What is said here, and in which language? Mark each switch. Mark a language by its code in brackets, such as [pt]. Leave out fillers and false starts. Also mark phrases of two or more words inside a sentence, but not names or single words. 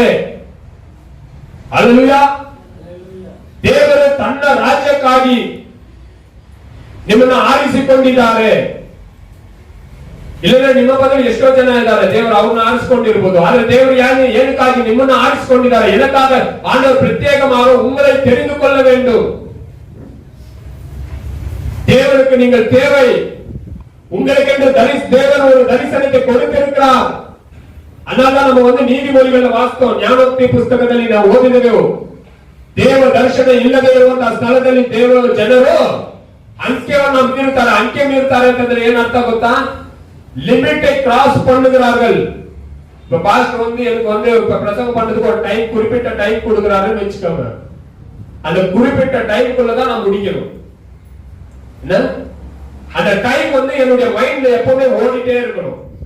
[kn] ಹಲ್ಲೆಲೂಯಾ. ದೇವರು ತನ್ನ ರಾಜ್ಯಕ್ಕಾಗಿ ನಿಮ್ಮನ್ನ ಆರಿಸಿಕೊಂಡಿದ್ದಾರೆ. ಇಲ್ಲದ್ರೆ ನಿಮ್ಮ ಬದಲು ಎಷ್ಟೋ ಜನ ಇದ್ದಾರೆ, ದೇವರು ಅವ್ರನ್ನ ಆರಿಸಿಕೊಂಡಿರ್ಬೋದು. ಆದ್ರೆ ದೇವರು ಏನಕ್ಕಾಗಿ ನಿಮ್ಮನ್ನ ಆರಿಸಿಕೊಂಡಿದ್ದಾರೆ, [ta] எனக்காக ஆண்டவர் பிரத்யேகமாக உங்களை தெரிந்து கொள்ள வேண்டும். தேவனுக்கு நீங்கள் தேவை. உங்களுக்கு என்று தேவன் ஒரு தரிசனத்தை கொடுத்திருக்கிறார். அதனால நம்ம வந்து [kn] ನೀತಿಮೊழிಗಳ ವಾಸ್ತವ ಜ್ಞಾನೋಕ್ತಿ ಪುಸ್ತಕದಲ್ಲಿ ನಾವು ಓದಿದೆವು. ದೇವ ದರ್ಶನ ಇಲ್ಲದೆ ಇರುವಂತಹ ಸ್ಥಳದಲ್ಲಿ ದೇವರ ಜನರು ಅಂತ್ಯವನ್ನು ಮೀರುತ್ತಾರೆ. ಅಂತ್ಯ ಮೀರುತ್ತಾರೆ ಅಂತಂದ್ರೆ ಏನರ್ಥ ಗೊತ್ತಾ, [ta] லிமிட்டை கிராஸ் பண்ணுகிறார்கள். இப்ப பாஸ்டர் வந்து எனக்கு வந்து பிரசங்கம் பண்றதுக்கு ஒரு டைம், குறிப்பிட்ட டைம் கொடுக்கறாருன்னு வெச்சுக்கோங்க. அந்த குறிப்பிட்ட டைம்க்குள்ள தான் நான் முடிக்கணும். என்ன அந்த டைம் வந்து என்னுடைய மைண்ட்ல எப்பவுமே ஓடிட்டே இருக்கணும்.